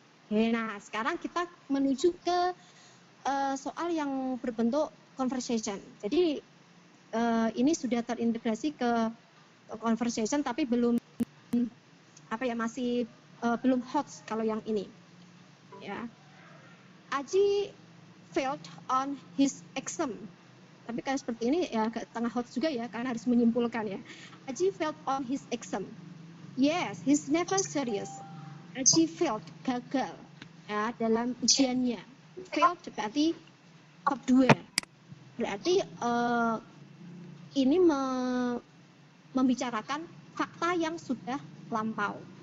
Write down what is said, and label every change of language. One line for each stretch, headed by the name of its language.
Indonesian: Nah, sekarang kita menuju ke soal yang berbentuk conversation. Jadi ini sudah terintegrasi ke conversation, tapi belum masih belum hot kalau yang ini.
English: Ya, Aji failed on his exam.
Indonesian: Tapi kan seperti ini ya agak tengah hot juga ya, karena harus menyimpulkan ya.
English: Aji failed on his exam. Yes, he's never serious.
Indonesian: Aji failed, gagal, ya, dalam ujiannya. Failed berarti verb 2. Berarti ini membicarakan fakta yang sudah lampau.